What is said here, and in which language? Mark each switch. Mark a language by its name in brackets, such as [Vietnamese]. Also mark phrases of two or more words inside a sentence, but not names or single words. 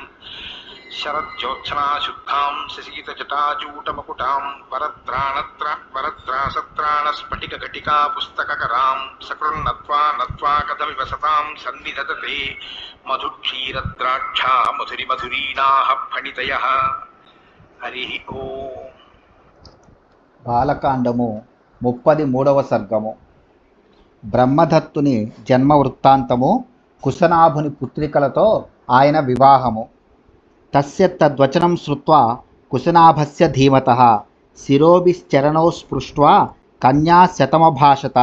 [Sanskrit] शरज्योत्सनाशुद्धां शशीतजटाजूटमकुटां वरत्रासत्राणस्फटिकघटिका पुस्तककरां सकृन्नत्वा नत्वा कथमिव सतां सन्निधत्ते मधुक्षीरद्राक्षा मधुरिमधुरीणाः फणितयः। हरिः ओम्। [Telugu] బాలకాండము 33వ సర్గము. బ్రహ్మదత్తుని జన్మ వృత్తాంతము, కుశనాభుని పుత్రికలతో ఆయన వివాహము. [Sanskrit] తస్య తద్వచనం శ్రుత్వా కుశనాభస్య ధీమతః శిరోభిశ్చరణౌ స్పృష్ట్వా కన్యా శతమభాషత.